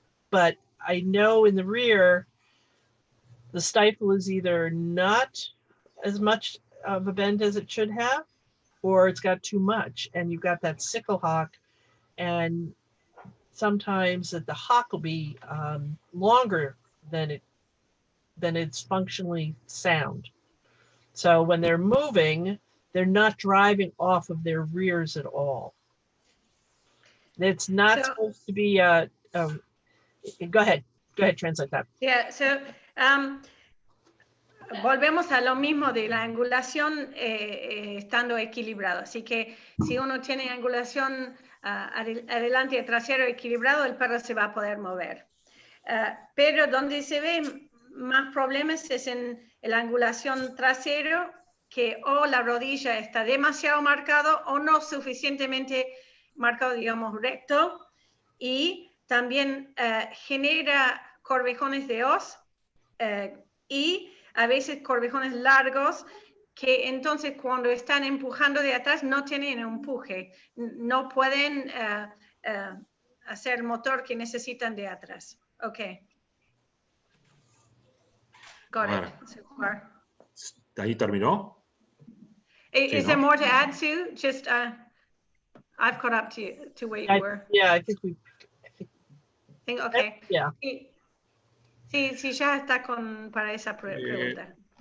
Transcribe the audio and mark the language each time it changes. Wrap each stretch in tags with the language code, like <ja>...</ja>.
<en>But I know in the rear, the stifle is either not as much of a bend as it should have, or it's got too much, and you've got that sickle hock, and sometimes that the hock will be longer than it's functionally sound. So when they're moving, they're not driving off of their rears at all. It's not supposed to be go ahead, translate that. Yeah, so</en> <es>volvemos a lo mismo de la angulación estando equilibrado. Así que si uno tiene angulación adelante y trasero equilibrado, el perro se va a poder mover. Pero donde se ven más problemas es en la angulación trasero, que o la rodilla está demasiado marcado o no suficientemente marcado, digamos, recto, y también genera corvejones de os y a veces corvejones largos, que entonces cuando están empujando de atrás no tienen empuje, no pueden hacer el motor que necesitan de atrás.</es> <en>Okay. Got it. So far.</en> <es>¿Ahí terminó?</es> <en>Is there more to add, Sue? Just, I've caught up to where you were. Yeah, I think we. Okay. Yeah.</en> <es>Sí, ya está para esa pregunta.</es>